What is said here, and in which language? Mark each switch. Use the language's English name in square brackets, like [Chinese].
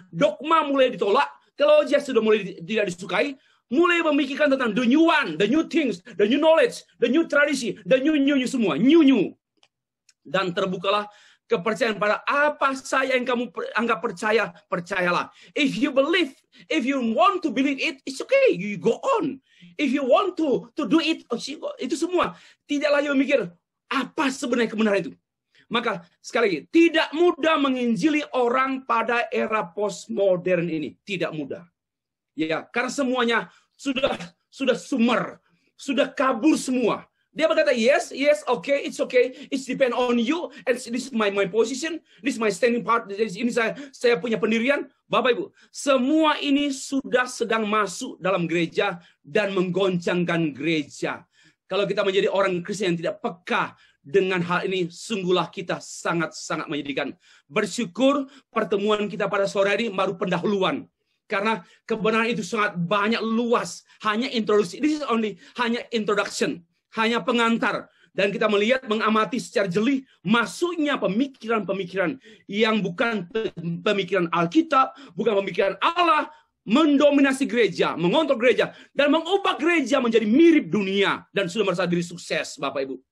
[Indonesian] Dogma mulai ditolak. Teologi sudah mulai tidak disukai. Mulai memikirkan tentang [English] the new one, the new things, the new knowledge, [Indonesian] the new tradisi, the new semua. New. Dan terbukalah kepercayaan pada apa saja yang kamu anggap percaya, percayalah. [English] If you believe, if you want to believe it, it's okay, you go on. If you want to do it, [Indonesian] itu semua. Tidaklah you mikir, apa sebenarnya kebenaran itu. Maka sekali lagi, tidak mudah menginjili orang pada era postmodern ini. Tidak mudah. Ya, karena semuanya sudah sumer, sudah kabur semua. Dia berkata, [English] yes, okay, it's depend on you, and this is my position, this is my standing part, [Indonesian] ini saya punya pendirian. Bapak Ibu, semua ini sudah sedang masuk dalam gereja dan menggoncangkan gereja. Kalau kita menjadi orang Kristen yang tidak peka dengan hal ini, sungguhlah kita sangat-sangat menyedihkan. Bersyukur pertemuan kita pada sore hari baru pendahuluan. Karena kebenaran itu sangat banyak luas, hanya introduksi. [English] This is only [Indonesian] hanya [English] introduction. [Indonesian] Hanya pengantar. Dan kita melihat, mengamati secara jeli, masuknya pemikiran-pemikiran yang bukan pemikiran Alkitab, bukan pemikiran Allah, mendominasi gereja, mengontrol gereja, dan mengubah gereja menjadi mirip dunia, dan sudah merasa diri sukses, Bapak Ibu.